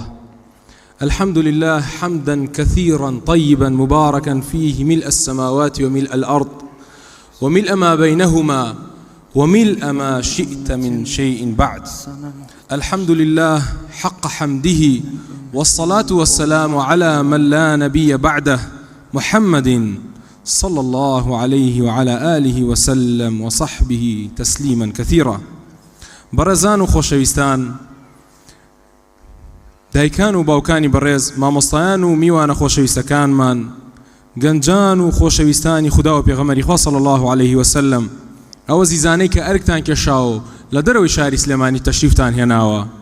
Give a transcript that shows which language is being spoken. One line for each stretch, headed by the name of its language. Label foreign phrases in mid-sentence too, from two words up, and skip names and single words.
Arabic: الحمد لله حمدا كثيرا طيبا مباركا فيه ملء السماوات وملء الأرض وملء ما بينهما وملء ما شئت من شيء بعد. الحمد لله حق حمده، والصلاة والسلام على من لا نبي بعده، محمد صلى الله عليه وعلى آله وسلم وصحبه تسليما كثيرا.
Central Kurdish: برزان خوشويستان، دایکان و باوکانی بەڕێز، مامۆستایان و میوانە خۆشەویستەکانمان، گەنجان و خۆشەویستانی خوددا و پێغەمبەری خوا
Arabic: صلی الله عليه وسلم،
Central Kurdish: ئەوە زیزانەی کە ئەرکتان کێشاوە لە دەرەوەی شاری سلێمانی تەشریفتان هێناوە.